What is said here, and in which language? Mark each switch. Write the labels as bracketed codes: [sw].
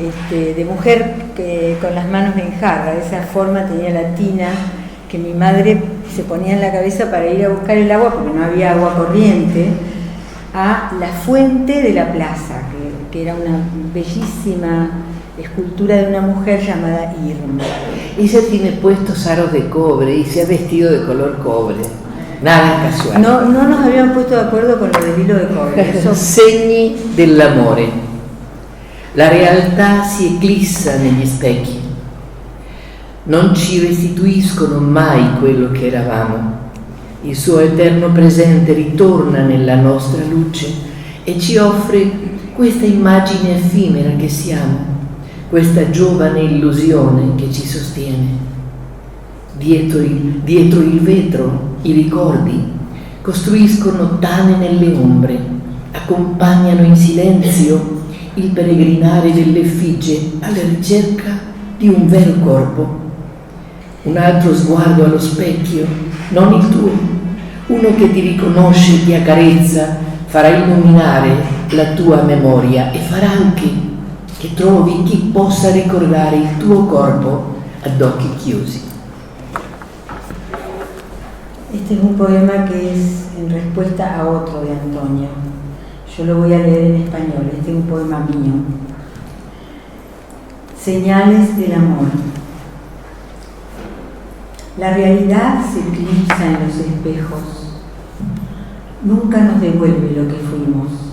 [es] De mujer que, con las manos en jarra, esa forma tenía la tina que mi madre se ponía en la cabeza para ir a buscar el agua, porque no había agua corriente, a la fuente de la plaza, que era una bellísima escultura de una mujer llamada Irma. Ella tiene puestos aros de cobre y se ha vestido de color cobre. Nada casual. No nos habían puesto de acuerdo con lo del hilo de cobre. [it] Segni dell'amore. La realtà si eclissa negli specchi. Non ci restituiscono mai quello che eravamo. Il suo eterno presente ritorna nella nostra luce e ci offre questa immagine effimera che siamo, questa giovane illusione che ci sostiene. Dietro il vetro i ricordi costruiscono tane nelle ombre, accompagnano in silenzio il peregrinare dell'effigie alla ricerca di un vero corpo. Un altro sguardo allo specchio, non il tuo, uno che ti riconosce, ti accarezza, farà illuminare la tua memoria e farà anche che trovi chi possa ricordare il tuo corpo ad occhi chiusi. [es] Este es un poema que es en respuesta a otro de Antonio. Yo lo voy a leer en español, este es un poema mío. Señales del amor. La realidad se eclipsa en los espejos. Nunca nos devuelve lo que fuimos.